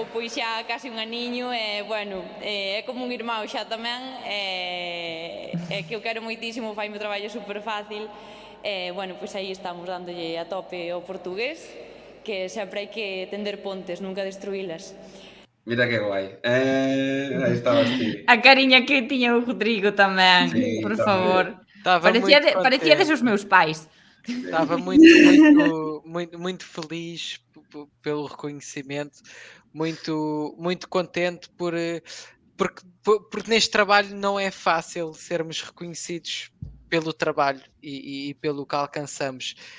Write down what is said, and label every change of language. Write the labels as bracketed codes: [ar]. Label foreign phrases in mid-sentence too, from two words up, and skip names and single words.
[gl] Pois xa casi un aniño e, bueno, é como un irmão xa tamén, é que eu quero moitísimo, fai meu traballo super fácil, bueno, pois aí estamos dándolle a tope ao portugués, que sempre hai que tender pontes, nunca destruílas. Mira que guai. Aí estabas ti. A cariña que tiña o Rodrigo tamén, por favor. Parecía desos meus pais. [pt] Estava muito feliz pelo reconhecimento, muito contente porque neste trabalho não é fácil sermos reconhecidos pelo trabalho e pelo que alcançamos.